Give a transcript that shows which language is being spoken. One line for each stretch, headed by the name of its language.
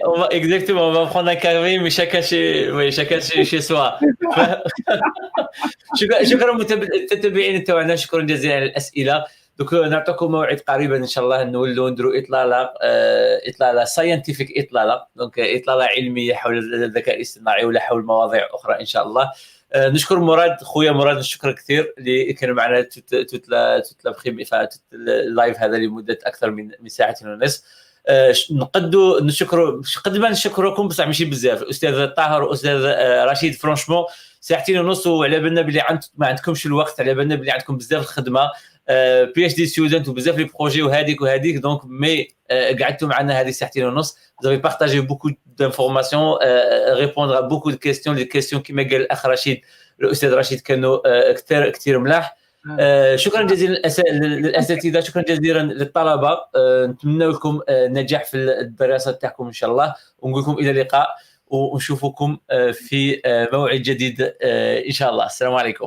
French: Exactement, on va prendre un café, mais chacun chez soi.
Arabic: شكرا متابعين تاعنا، شكرا جزيلا على الاسئله. دوك نعطيكم موعد قريبا ان شاء الله نولوا نديروا اطلاله ساينتيفيك، اطلاله علميه حول الذكاء الاصطناعي ولا حول مواضيع اخرى ان شاء الله. نشكر مراد، خويا مراد، نشكرك كثير اللي كان معنا توت اللايف هذا لمده اكثر من ساعه ونصف. نقدوا نشكروا قد ما نشكركم بصح ماشي بزاف. الاستاذ طاهر واستاذ رشيد فرانشمون ساعتين ونص، وعلى بالنا بلي ما عندكمش الوقت، على بالنا بلي عندكم بزاف الخدمه، بي اتش دي ستودنت وبزاف لي بروجي وهذيك دونك مي قعدتوا معنا هذه ساعتين ونص.
French: vous avez partagé beaucoup d'informations, répondre à beaucoup de questions.
Arabic: les questions كما قال الاخ رشيد الاستاذ رشيد كانوا كثير ملاح. شكرا جزيلا للاساتذه، شكرا جزيلا للطلبه. نتمنى لكم نجاح في الدراسه تاعكم ان شاء الله، ونقول لكم الى اللقاء ونشوفكم في موعد جديد ان شاء الله. السلام عليكم.